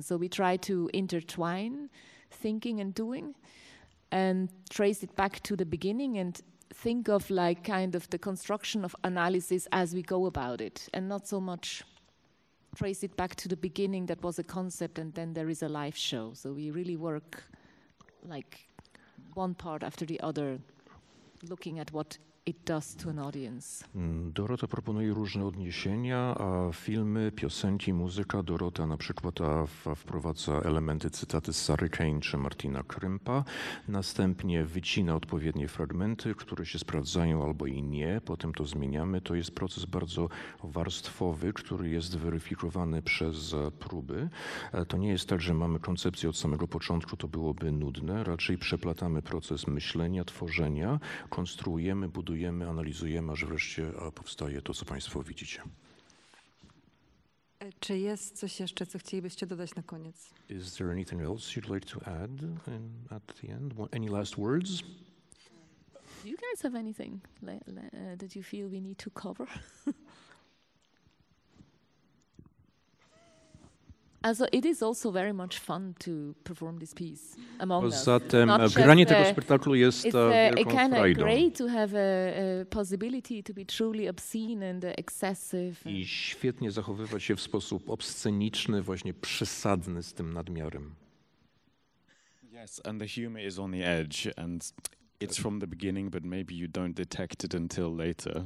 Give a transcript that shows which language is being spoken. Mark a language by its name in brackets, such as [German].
[English] So we try to intertwine thinking and doing and trace it back to the beginning and think of like kind of the construction of analysis as we go about it, and not so much trace it back to the beginning that was a concept and then there is a live show. So we really work like one part after the other, looking at what it does to an audience. [Polish] Dorota proponuje różne odniesienia, filmy, piosenki, muzyka. Dorota na przykład wprowadza elementy, cytaty z Sary Kane czy Martina Krympa. Następnie wycina odpowiednie fragmenty, które się sprawdzają albo i nie. Potem to zmieniamy. To jest proces bardzo warstwowy, który jest weryfikowany przez próby. To nie jest tak, że mamy koncepcję od samego początku, to byłoby nudne. Raczej przeplatamy proces myślenia, tworzenia, konstruujemy, budujemy, analizujemy, aż wreszcie powstaje to, co Państwo widzicie. Czy jest coś jeszcze, co chcielibyście dodać na koniec? [English] Is there anything else you'd like to add at the end? Any last words? Do you guys have anything that you feel we need to cover? Also, it is also very much fun to perform this piece among us. [Polish] Zatem granie tego spektaklu jest wielką [English] kind of [Polish] frajdą. [English] Great to have a possibility to be truly obscene and excessive. [Polish] I świetnie zachowywać się w sposób obsceniczny, właśnie przesadny z tym nadmiarem. [English] Yes, and the humor is on the edge, and it's from the beginning, but maybe you don't detect it until later.